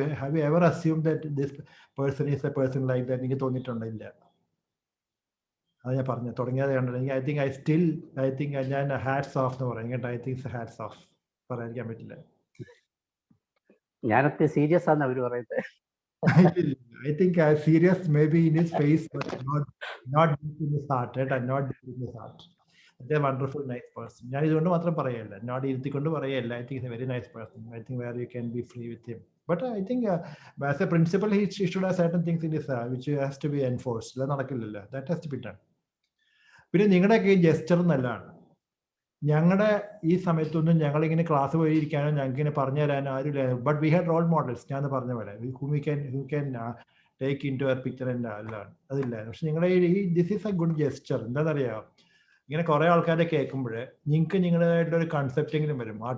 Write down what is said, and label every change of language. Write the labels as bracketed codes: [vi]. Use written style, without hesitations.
[en] Have you ever assume that this person is a person like that? [ml] എനിക്ക് തോന്നിയിട്ടുണ്ടോ? ഇല്ല. അത് ഞാൻ പറഞ്ഞു തുടങ്ങിയത് കണ്ടത്. ഐ തിങ്ക് ഞാൻ ഹാറ്റ്സ് ഓഫ് എന്ന് പറയും കേട്ടോ. ഐ തിങ്ക് ഹാറ്റ്സ് ഓഫ് പറയാതിരിക്കാൻ പറ്റില്ല. ഞാനൊക്കെ സീരിയസ് ആണെന്ന് അവർ പറയുന്നത്. [en] I think serious maybe in his face, but not deep in his heart, right? And not deep in his heart. They're a wonderful, nice person. [ml] ഞാൻ ഇതുകൊണ്ട് മാത്രം പറയല്ല, not ഇരുത്തിക്കൊണ്ട് പറയല്ല. [en] I think he's a very nice person. I think where you can be free with him. But I think as a principal, he should have certain things in his which has to be enforced. [ml] അത് നടക്കില്ലല്ലോ. [en] That has to be done. [ml] പിന്നെ നിങ്ങളുടെയൊക്കെ ഈ gesture നല്ലതാണ്. ഞങ്ങളുടെ ഈ സമയത്തൊന്നും ഞങ്ങളിങ്ങനെ class പോയിരിക്കാനോ ഞങ്ങൾക്ക് ഇങ്ങനെ പറഞ്ഞു തരാനോ ആരുമില്ല. [en] But we had role models. [ml] ഞാൻ പറഞ്ഞ പോലെ [en] who can take into our picture and [ml] അല്ലാണ് അതില്ലായിരുന്നു. പക്ഷെ നിങ്ങളുടെ ഈ [en] This is a good gesture. [ml] എന്താണെന്നറിയാമോ, ഇങ്ങനെ കുറേ ആൾക്കാരെ കേൾക്കുമ്പോൾ നിങ്ങൾക്ക് നിങ്ങളുടേതായിട്ടുള്ള ഒരു കൺസെപ്റ്റെങ്കിലും വരും.